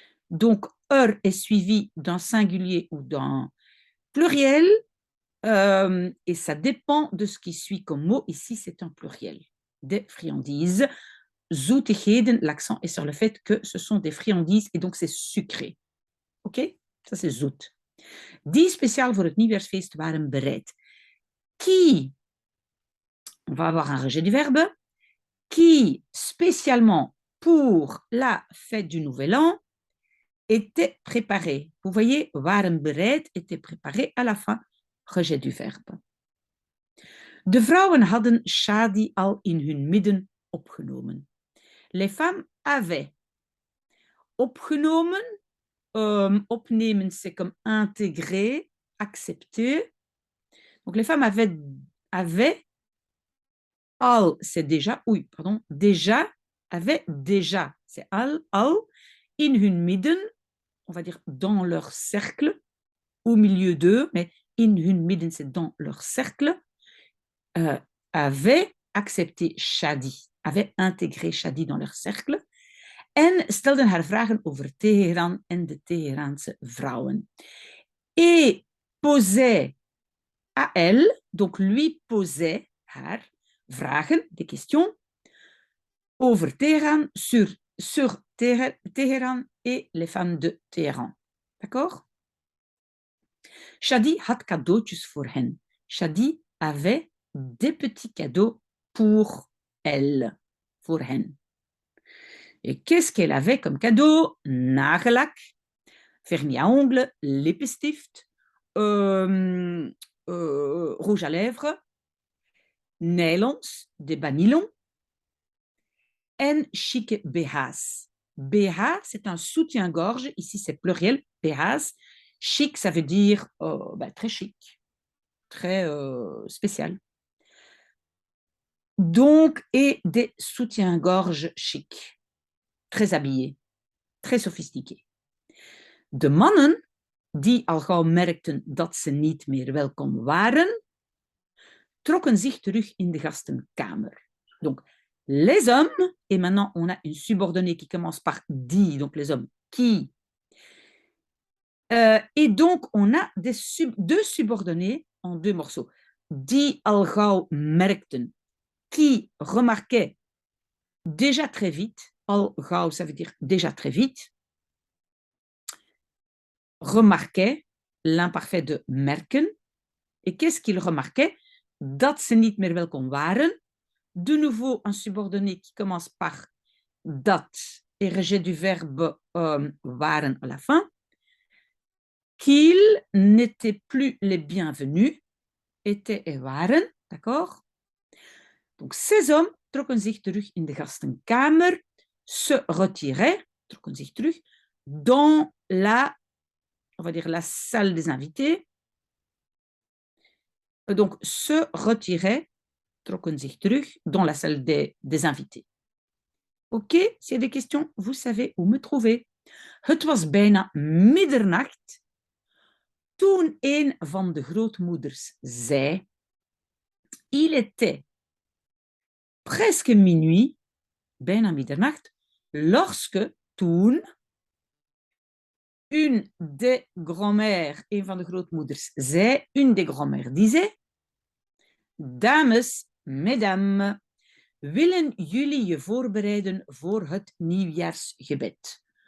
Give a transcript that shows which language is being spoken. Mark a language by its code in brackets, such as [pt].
[fr] Donc, er est suivi d'un singulier ou d'un pluriel, et ça dépend de ce qui suit comme mot. Ici, c'est un pluriel. Des friandises. Zoetigheden, l'accent est sur le fait que ce sont des friandises et donc c'est sucré. Ok? Ça, c'est zoet. [nl] Die speciaal voor het nieuwjaarsfeest waren bereid. [fr] Qui, on va avoir un rejet du verbe, qui, spécialement pour la fête du Nouvel An, était préparé. Vous voyez, [nl] waren bereid [fr] était préparé à la fin, rejet du verbe. [nl] De vrouwen hadden Shadi al in hun midden opgenomen. [fr] Les femmes avaient opgenomen, opnemen, c'est comme intégrer, accepter. Donc les femmes avaient al, c'est déjà, oui, pardon, déjà, avaient déjà, c'est al, [nl] in hun midden, [fr] on va dire dans leur cercle, au milieu d'eux, mais in hun midden, c'est dans leur cercle, avaient accepté Shadi, avaient intégré Shadi dans leur cercle, [nl] en stelden haar vragen over Teheran en de Teheraanse vrouwen. [fr] Et posait à elle, donc lui posait haar vragen, des questions, over Teheran, sur Teheran et les femmes de Téhéran. D'accord? [nl] Shadi had cadeautjes voor hen. [fr] Shadi avait des petits cadeaux pour elle, pour hen. Et qu'est-ce qu'elle avait comme cadeau? Nagellak, vernis à ongles, lippenstift, rouge à lèvres, nylons, des bas nylon, [nl] en chic BH's. [fr] BH, c'est un soutien-gorge. Ici, c'est pluriel, BH's. Chic, ça veut dire très chic, très spécial. Donc, et des soutiens-gorge chic, très habillés, très sophistiqués. [nl] De mannen, die al gauw merkten dat ze niet meer welkom waren, trokken zich terug in de gastenkamer. [fr] Donc, les hommes, et maintenant on a une subordonnée qui commence par die, donc les hommes qui. Et donc, on a deux subordonnés en deux morceaux. Die al gauw merkten, qui remarquaient déjà très vite. Al gauw, ça veut dire déjà très vite. Remarquaient, l'imparfait de merken. Et qu'est-ce qu'ils remarquaient? [nl] Dat ze niet meer welkom waren. [fr] De nouveau, un subordonné qui commence par dat et rejet du verbe waren à la fin. Qu'ils n'étaient plus les bienvenus, étaient et waren, d'accord? Donc, ces hommes [nl] trokken zich terug in de gastenkamer, [fr] se retiraient, [nl] trokken zich terug, [fr] dans la, on va dire, la salle des invités. Donc, se retiraient, [nl] trokken zich terug, [fr] dans la salle des invités. Ok, s'il y a des questions, vous savez où me trouver. [nl] Het was bijna middernacht toen een van de grootmoeders zei, [fr] il était presque minuit, [nl] bijna middernacht, lorsque, toen, [fr] une des grand-mères, [nl] een van de grootmoeders zei, [fr] une des grand-mères disait, [nl] dames, mesdames, willen jullie je voorbereiden voor het nieuwjaarsgebed?